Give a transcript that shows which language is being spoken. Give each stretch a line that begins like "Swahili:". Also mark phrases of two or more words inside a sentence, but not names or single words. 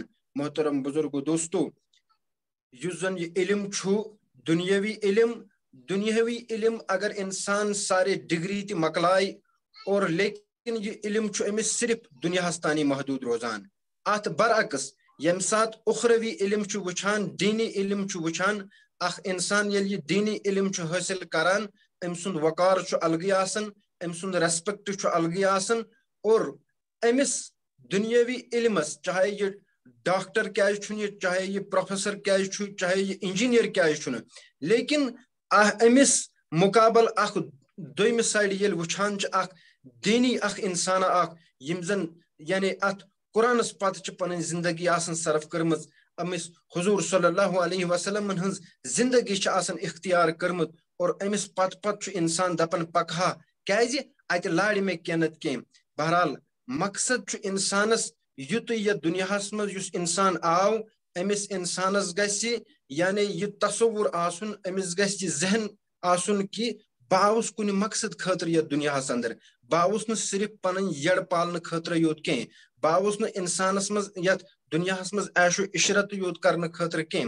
Kashmiri: محترم بزرگو دوستو، یُس زن یہ علم چھُ دنیاوی علم اگر انسان سارے ڈگری تہِ مکلائے، اور لیکن یہ علم چھُ أمِس صرف دنیاہس تانی محدود روزان. ات برعکس یم سات اخروی علم چھُ وچھان، دینی علم چھُ وچھان، اخ انسان یل یہ دینی علم چھُ حاصل کران، ام سند وقار چھُ الگی آسان، ام سند ریسپیکٹ چھُ الگی آسان. اور امس دنیاوی علمس چاہے یہ ڈاکٹر کیاز چھُنہٕ، چاہے یہ پروفیسر کیاز چھُ، چاہے یہ انجینئر کیاز چھُنہٕ، لیکن امس مقابل اخ دویمہِ سایڈ یل وچھان چھِ اخ دینی اخ انسان اخ یم زن یعنی ات قرآنس پتہ چھ پنن زندگی آسان صرف کرمز، امس حضور
Arabic: صلی اللہ علیہ وسلم
Kashmiri: ہنز زندگی چھ آسان اختیار کرمت، اور امس پت چھ انسان دپن پکہا کیازِ اتہ لاڑِ مے کینت کیم. بہرحال مقصد چھ انسانس یُتُے یتھ دنیاہس مز یُس انسان آو، امس انسانس گژھِ یعنی یہ تصور آسن، امس گژھِ یہ ذہن آسن کہ بہ آوُس کُنہِ مقصد خٲطرٕ یتھ دنیاہس اندر، بہ آوُس نہٕ صرف پنٕنۍ یڑ پالنہٕ خٲطرٕ یوت کینٛہہ، بہ آوُس نہٕ انسانس مز یتھ دنیاہس مز عیش و عشرت یوت کرنہٕ خٲطرٕ کینٛہہ.